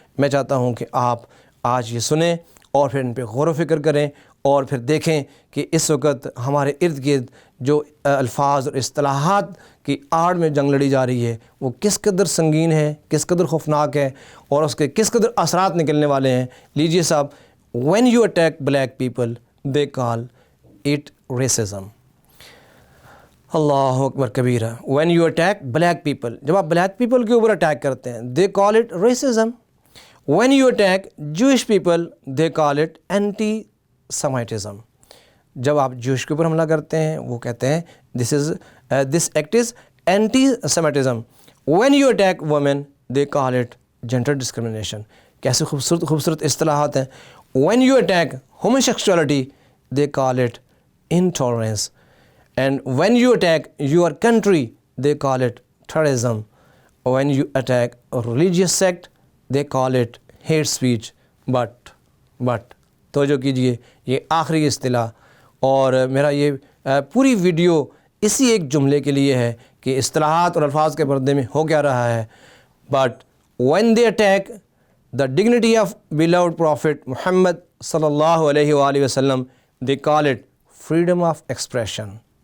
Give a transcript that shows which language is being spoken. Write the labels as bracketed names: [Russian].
[Urdu] میں چاہتا ہوں کہ آپ آج یہ سنیں اور پھر ان پہ غور و فکر کریں اور پھر دیکھیں کہ اس وقت ہمارے ارد گرد جو الفاظ اور اصطلاحات کی آڑ میں جنگ لڑی جا رہی ہے وہ کس قدر سنگین ہے، کس قدر خوفناک ہے اور اس کے کس قدر اثرات نکلنے والے ہیں. لیجئے صاحب، [English] when you attack black people they call it racism. [Arabic] اللہ اکبر کبیرہ. [English] when you attack black people، [Urdu] جب آپ بلیک پیپل کے اوپر اٹیک کرتے ہیں [English] they call it racism. when you attack Jewish people they call it anti-Semitism. [Urdu] جب آپ جوش کے اوپر حملہ کرتے ہیں وہ کہتے ہیں [English] this act is anti-Semitism. when you attack women they call it gender discrimination. [Urdu] کیسے خوبصورت اصطلاحات ہیں. [English] when you attack homosexuality they call it intolerance. and when you attack your country they call it terrorism. when you attack a religious sect they call it hate speech. [Urdu] but توجہ کیجئے، یہ آخری اصطلاح اور میرا یہ پوری ویڈیو اسی ایک جملے کے لیے ہے کہ اصطلاحات اور الفاظ کے پردے میں ہو کیا رہا ہے. [English] but when they attack the dignity of beloved Prophet Muhammad صلی اللہ علیہ وآلہ وسلم they call it freedom of expression.